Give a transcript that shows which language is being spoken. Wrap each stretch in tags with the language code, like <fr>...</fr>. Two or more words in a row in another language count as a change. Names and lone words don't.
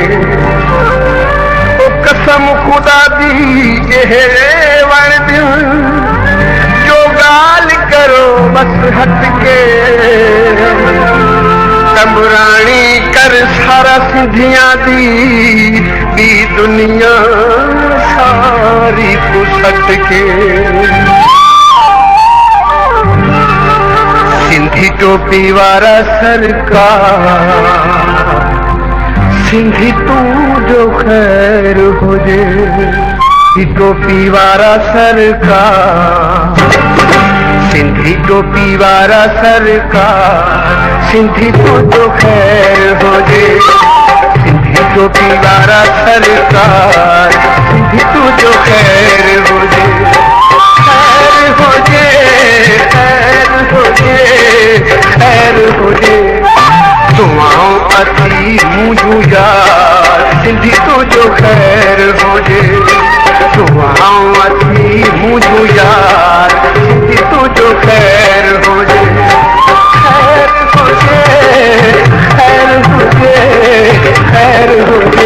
<pa>او قسم خدا دی یے ون دل جو گال کرو بس ہٹ کے. کمرانی کر سارا سندھیاں دی دنیا ساری کسٹ کے.</pa> <sd>सिंधी टोपी वारा सरकार सिंधी तू जो खैर हो जे। टोपी वारा सरकार सिंधी टोपी वारा सरकार सिंधी तू जो खैर हो जे। सिंधी टोपी वारा सरकार सिंधी तू जो खैर हो जे। खैर हो जे खैर हो जे खैर हो जे। दुआओं अती मुझू यार सिंधी तू जो खैर हो जे। दुआओं अती मुझू यार सिंधी तू जो खैर हो जे। खैर हो जे खैर हो जे खैर हो जे।</sd>